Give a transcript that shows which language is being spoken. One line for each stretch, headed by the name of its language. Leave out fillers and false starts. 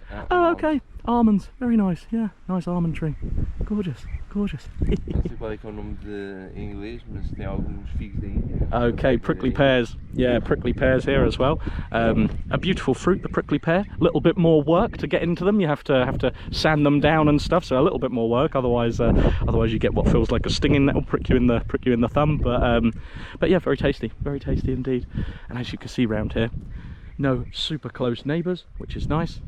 English: Oh, okay, almonds, very nice, yeah, nice almond tree, gorgeous, gorgeous.
Portuguese: Não sei qual é que é o nome em inglês, mas tem alguns figos aí.
English: Okay, prickly pears, yeah, prickly pears here as well. A beautiful fruit, the prickly pear. A little bit more work to get into them. You have to sand them down and stuff, so a little bit more work. Otherwise you get what feels like a stinging that will prick you in the thumb. But yeah, very tasty indeed. And as you can see round here, no super close neighbours, which is nice.